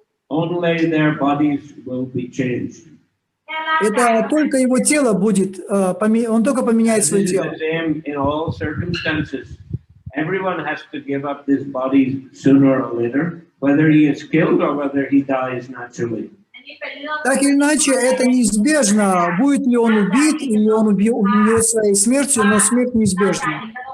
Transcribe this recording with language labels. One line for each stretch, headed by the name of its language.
English: Only their bodies will be changed.
Russian: Это только его тело будет, он только поменяет свое тело.
English: In all circumstances, everyone has to give up this body sooner or later, whether he is killed or whether he dies naturally.
Russian: Так или иначе, это неизбежно, будет ли он убит, или он убьет своей смертью, но смерть неизбежна.